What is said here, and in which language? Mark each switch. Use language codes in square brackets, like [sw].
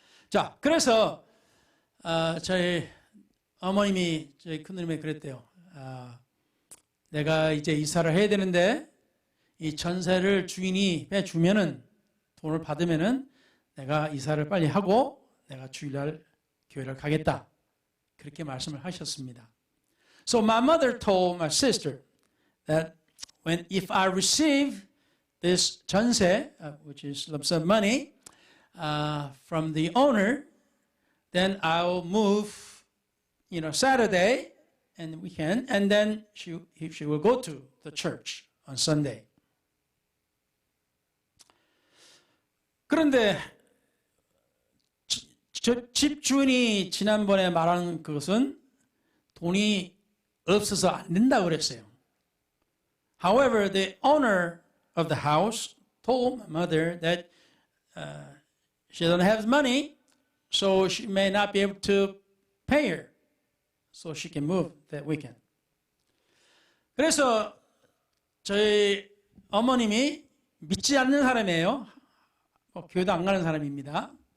[ko] 자, 그래서 저희 어머님이 저희 큰누님이 그랬대요. 내가 이제 이사를 해야 되는데 이 전세를 주인이 빼주면은 돈을 받으면은 내가 이사를 빨리 하고 내가 주일날 교회를 가겠다. 그렇게 말씀을 하셨습니다. [en] So my mother told my sister that if I receive this 전세, which is lump sum money, from the owner, then I will move, Saturday and weekend, and then she will go to the church on Sunday. [ko] 그런데 집주인이 지난번에 말한 것은 돈이 없어서 안 된다고 그랬어요. [en] However, the owner of the house told my mother that she doesn't have money, so she may not be able to pay her, so she can move that weekend. [ko] 그래서 저희 어머님이 믿지 않는 사람이에요. 교회도 안 가는 사람입니다.